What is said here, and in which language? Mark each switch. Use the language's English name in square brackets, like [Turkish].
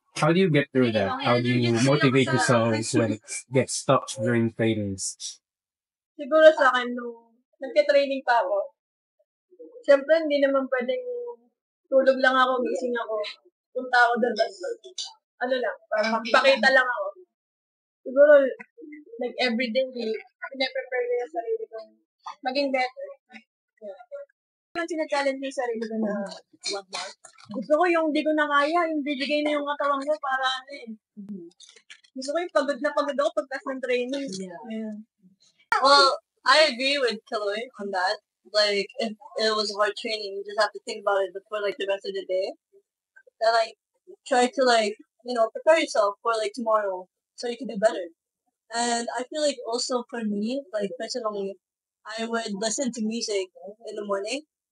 [English] How do you get through that? How do you motivate yourselves when it gets tough during trainings? [Filipino] Siguro sa akin, nung nagka-training pa ako, syempre hindi naman pwedeng tulog lang ako, gising ako, punta ako doon, ano lang, parang magpakita lang ako. Siguro, [English] like everyday, [Filipino] pinaprepare ko yung sarili ko maging better. Ang sinachallenge yung sarili ko na gusto ko yung di ko na kaya, yung bibigay na yung katawan ko para ano eh. Gusto ko yung pagod na pagod ako pagkas ng training. [English] Yeah. Well, I agree with Kaloy on that. Like, if it was hard training, you just have to think about it before, like, the rest of the day. And, like, try to, like, prepare yourself for, like, tomorrow so you can do better. And I feel like also for me, like, personally, I would listen to music in the morning.